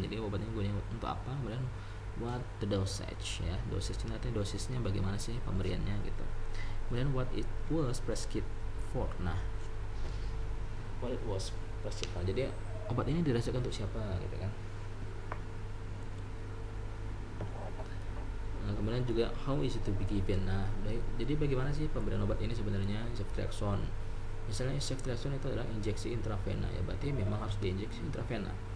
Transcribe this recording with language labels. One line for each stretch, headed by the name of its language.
Indonesian: Jadi obatnya gunanya untuk apa? Kemudian
English: what the dosage
Indonesian: ya. Dosage ini artinya dosisnya bagaimana sih pemberiannya gitu. Kemudian
English: what it was prescribed for. Nah, what it was prescribed for.
Indonesian: Jadi obat ini dirasakan untuk siapa gitu kan. Nah, kemudian juga
English: how is it to be given.
Indonesian: Nah, jadi bagaimana sih pemberian obat ini sebenarnya ceftriaxone. Misalnya ceftriaxone itu adalah injeksi intravena ya, berarti memang harus diinjeksi intravena.